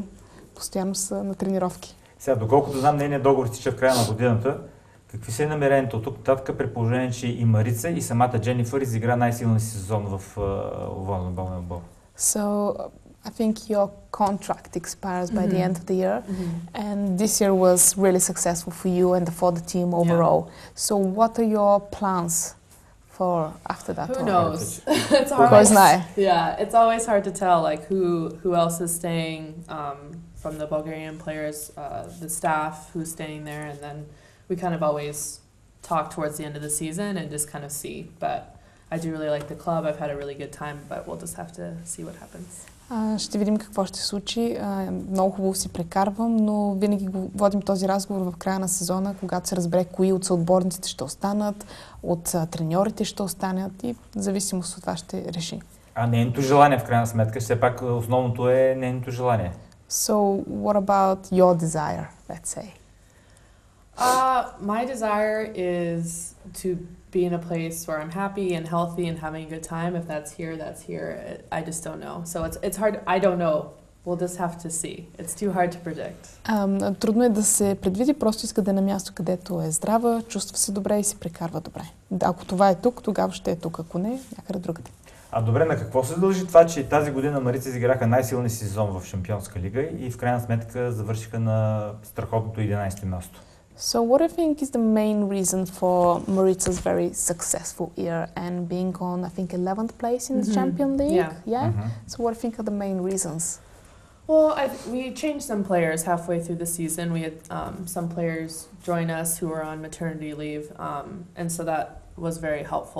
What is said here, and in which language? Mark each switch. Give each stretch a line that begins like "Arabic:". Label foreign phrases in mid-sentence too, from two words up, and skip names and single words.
Bulgarian: Постоянно са на тренировки. Сега, доколкото знам, нейният договор изтича в края на годината, какви са намерението от тук нататък при положение, че и Марица и самата Дженифър изигра най-силния сезон в волейболния отбор?
English: So, I think your contract expires by the end of the year, and this year was really successful for you and for the team overall. So, what are your plans for after that? Who knows? It's hard.
Bulgarian: Кой знае?
English: Yeah, it's always hard to tell like who else is staying from the Bulgarian players, the staff who's staying there, and then we kind of always talk towards the end of the season and just kind of see. But I do really like the club. I've had a really good time, but we'll just have to see what happens.
Bulgarian: Ще видим какво ще се случи. Много хубаво си прекарвам, но винаги водим този разговор в края на сезона, когато се разбере кои от съотборниците ще останат, от треньорите ще останат и в зависимост от това ще реши. А нейното желание в крайна сметка, все пак основното е нейното желание.
English: So, what about your desire, let's say? My desire is to be in a place where I'm happy and healthy and having a good time. If that's here, that's here. I just don't know. So it's hard. I don't know. We'll just have to see. It's too hard to predict.
Bulgarian: Трудно е да се предвиди, просто иска да е на място, където е здрава, чувства се добре и се прекарва добре. Ако това е тук, тогава ще е тук. Ако не, някъде другаде. А добре, на какво се дължи това, че тази година Марица изиграха най-силния сезон в Шампионска лига и в крайна сметка завършиха на страхотното 11-то място?
English: So what do you think is the main reason for Marica's very successful year and being on, I think, 11th place in the Champion League? Yeah? So what do you think are the main reasons? Well, we changed some players halfway through the season. We had some players join us who were on maternity leave, and so that was very helpful.